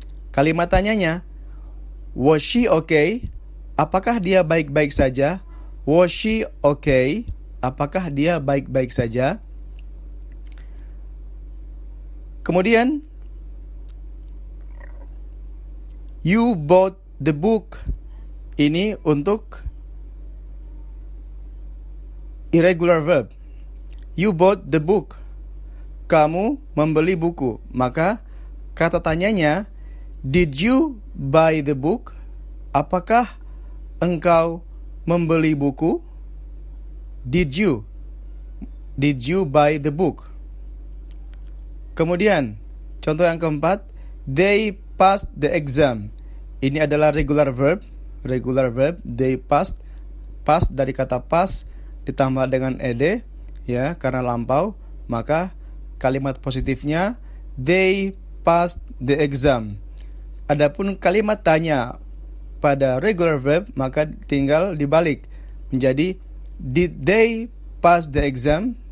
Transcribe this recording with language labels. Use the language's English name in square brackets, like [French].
[Indonesian] Kalimat tanyanya, [English] was she okay? [Indonesian] Apakah dia baik-baik saja? [English] Was she okay? [Indonesian] Apakah dia baik-baik saja? [English] Kemudian, you bought the book. [Indonesian] Ini untuk irregular verb. [English] You bought the book. [Indonesian] Kamu membeli buku. Maka kata tanyanya, [English] did you buy the book? [Indonesian] Apakah engkau membeli buku? [English] Did you buy the book? [Indonesian] Kemudian, contoh yang keempat, [English] they passed the exam. [Indonesian] Ini adalah regular verb. [English] Regular verb, they passed. [Indonesian] Pass dari kata pass ditambah dengan ed, ya, karena lampau. Maka kalimat positifnya, [English] they passed the exam. [Indonesian] Adapun kalimat tanya pada regular verb, maka tinggal dibalik menjadi [English] did they pass the exam?